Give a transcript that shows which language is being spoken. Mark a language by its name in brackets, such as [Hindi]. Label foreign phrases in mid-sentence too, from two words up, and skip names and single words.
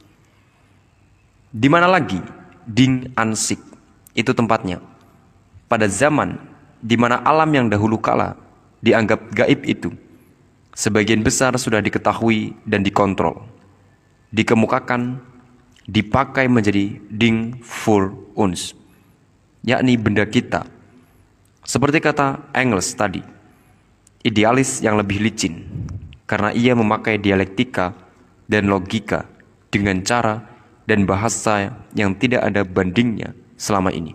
[Indonesian] Di mana lagi [German] Ding Ansik [Indonesian] itu tempatnya? Pada zaman di mana alam yang dahulu kala dianggap gaib itu, sebagian besar sudah diketahui dan dikontrol, dikemukakan, dipakai menjadi [German] Ding für uns, [Indonesian] yakni benda kita. Seperti kata Engels tadi, idealis yang lebih licin, karena ia memakai dialektika dan logika dengan cara dan bahasa yang tidak ada bandingnya selama ini.